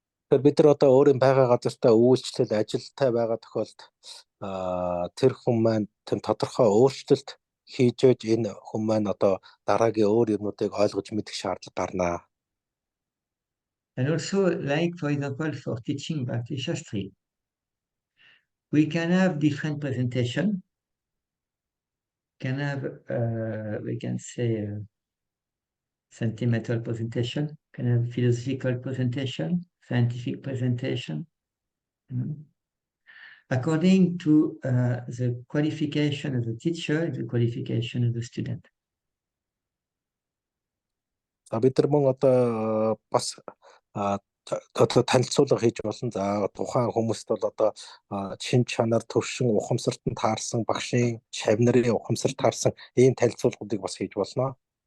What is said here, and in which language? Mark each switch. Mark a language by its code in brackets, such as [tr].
[mn] Тэгэхээр бид нар одоо өөрийн байгаа газартаа үйлчлэл ажилтай байгаа тохиолдолд тэр хүн маань тэм тодорхой өөрчлөлт хийж ээж энэ хүн маань одоо дараагийн өөр юмнуудыг ойлгож мэдэх шаардлага гарнаа. [en] And also, like for example, for teaching Bhakti Shastri, we can have different presentation. Can have, we can say, sentimental presentation, can have philosophical presentation, scientific presentation, according to the qualification of the teacher and the qualification of the student. [mn] За бид нар мөн одоо бас одоо танилцуулга хийж болно. За тухайн хүмүүст бол одоо шин чанар төвшин ухамсартанд таарсан багшийн шавнарын ухамсарт таарсан ийм танилцуулгуудыг бас хийж болно.